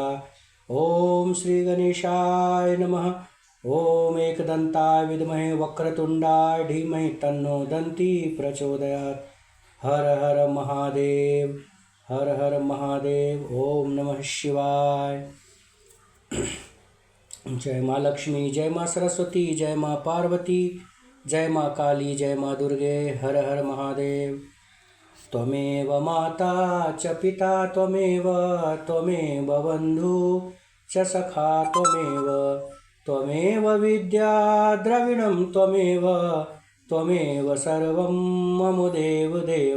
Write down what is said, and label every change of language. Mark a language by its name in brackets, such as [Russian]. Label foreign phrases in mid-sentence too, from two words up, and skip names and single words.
[Sanskrit] ओम श्री गणेशाय नमः। ओम एकदंताय विद्महे वक्रतुंडाय धीमहि तन्नो दन्ति प्रचोदयात्। [Hindi] हर हर महादेव, हर हर महादेव। [Sanskrit] ओम नमः शिवाय। [Hindi] जय माँ लक्ष्मी, जय माँ सरस्वती, जय माँ पार्वती, जय माँ काली, जय माँ दुर्गे। हर हर महादेव। [Sanskrit] त्वमेव माता च पिता त्वमेव, त्वमेव बन्धु च सखा त्वमेव, त्वमेव विद्या द्रविणं त्वमेव, त्वमेव सर्वं मम देव देव।